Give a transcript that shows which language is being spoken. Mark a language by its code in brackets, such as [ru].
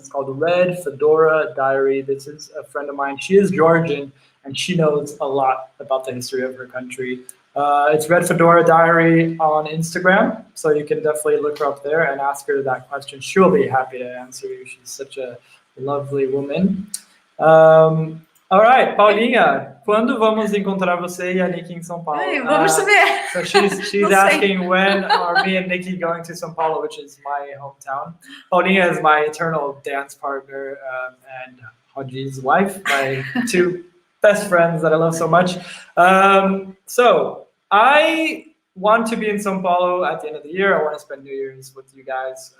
[en] It's called the Red Fedora Diary. This is a friend of mine. She is Georgian, and she knows a lot about the history of her country. It's Red Fedora Diary on Instagram, so you can definitely look her up there and ask her that question. She'll be happy to answer you. She's such a lovely woman. All right, [pt] Paulinha, quando vamos encontrar você e a Nikki em São Paulo? Vamos saber. [en] So she's asking when are me and Nikki going to São Paulo, which is my hometown. Paulinha is my eternal dance partner and Haji's wife, my two best friends that I love so much. So I want to be in São Paulo at the end of the year. I want to spend New Year's with you guys.